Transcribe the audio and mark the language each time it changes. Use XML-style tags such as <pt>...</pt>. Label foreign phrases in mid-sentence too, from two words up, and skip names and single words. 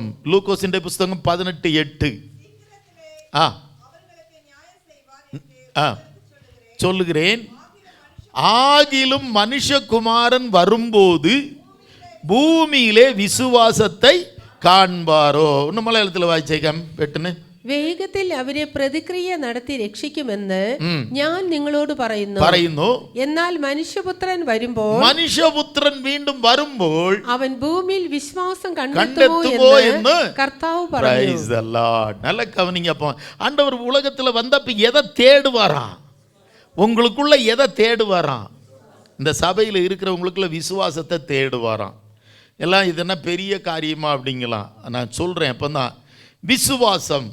<ta>லூக்கோசின் புஸ்தகம் 18:8. சொல்லுகிறேன், ஆகிலும் மனுஷகுமாரன் வரும்போது பூமியிலே விசுவாசத்தை காண்பாரோ. இன்னும் மலையாளத்தில் வாய்ச்சேக்கம் வெட்டுன்னு.</ta> <ml>വേഗത്തിൽ അവരെ പ്രതിക്രിയ നടത്തി രക്ഷിക്കുമെന്ന് ഞാൻ നിങ്ങളോട് പറയുന്നു. എന്നാൽ മനുഷ്യപുത്രൻ വീണ്ടും വരുമ്പോൾ അവൻ ഭൂമിയിൽ വിശ്വാസം കണ്ടെത്തുമോ എന്ന് കർത്താവ് പറഞ്ഞു.</ml> <ta>நல்ல கவனிங்க. அப்போ ஆண்டவர் உலகத்தில் வந்தப்ப எதை தேடுவாராம்? உங்களுக்குள்ள எதை தேடுவாராம்? இந்த சபையில் இருக்கிறவங்களுக்குள்ள விசுவாசத்தை தேடுவாராம். எல்லாம் இது என்ன பெரிய காரியமா அப்படிங்கலாம். நான் சொல்கிறேன் அப்போ தான் விசுவாசம்.</ta>